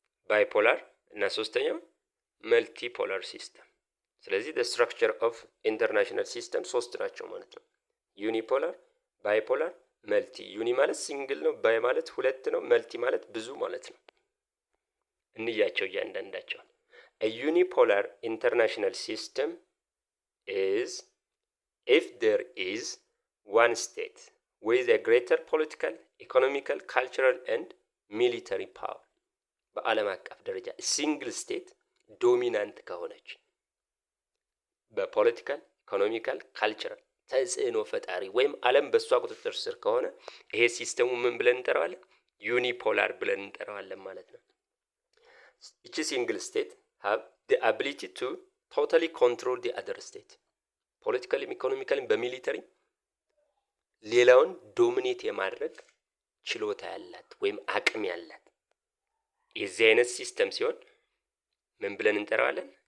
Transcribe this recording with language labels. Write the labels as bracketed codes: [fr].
[am] ባይፖላር እና ሶስተኛው መልቲፖላር ሲስተም። ስለዚህ [en] the structure of international system [am] ሶስት ናቸው ማለት ነው። ዩኒፖላር፣ ባይፖላር፣ መልቲ። ዩኒ ማለት ሲንግል ነው፣ ባይ ማለት ሁለት ነው፣ መልቲ ማለት ብዙ ማለት ነው። እንያቸው እያንዳንዳቸው። [en] a unipolar international system is if there is one state with a greater political, economical, cultural and military power. [am] በዓለም አቀፍ ደረጃ ሲንግል ስቴት ዶሚናንት ከሆነች በፖለቲካል፣ ኢኮኖሚካል፣ ካልቸራል ተጽዕኖ ፈጣሪ ወይም ዓለም በእሷ ቁጥጥር ስር ከሆነ ይሄ ሲስተሙ ምን ብለን እንጠራዋለን? ዩኒፖላር ብለን እንጠራዋለን ማለት ነው። እቺ ሲንግል ስቴት [en] have the ability to totally control the other state [am] ፖለቲካሊም ኢኮኖሚካሊም በሚሊተሪ ሌላውን ዶሚኔት የማድረግ ችሎታ ያላት ወይም አቅም ያላት የዚህ አይነት ሲስተም ሲሆን ምን ብለን እንጠራዋለን?